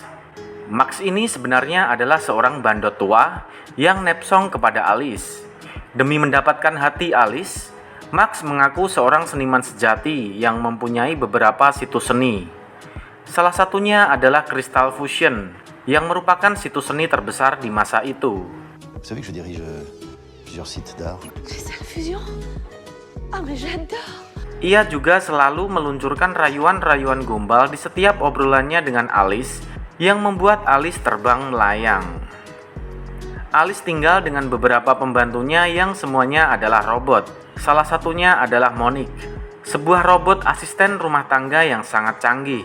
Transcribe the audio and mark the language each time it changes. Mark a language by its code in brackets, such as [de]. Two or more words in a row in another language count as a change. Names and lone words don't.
[id] Max ini sebenarnya adalah seorang bandot tua yang nepsong kepada Alice. Demi mendapatkan hati Alice, Max mengaku seorang seniman sejati yang mempunyai beberapa situs seni. Salah satunya adalah Crystal Fusion, yang merupakan situs seni terbesar di masa itu. [fr] Vous savez que je dirige plusieurs sites d'art. Crystal Fusion? Ah, mais j'adore! [id] Ia juga selalu meluncurkan rayuan-rayuan gombal di setiap obrolannya dengan Alice, yang membuat Alice terbang melayang. Alice tinggal dengan beberapa pembantunya yang semuanya adalah robot. Salah satunya adalah Monique, sebuah robot asisten rumah tangga yang sangat canggih.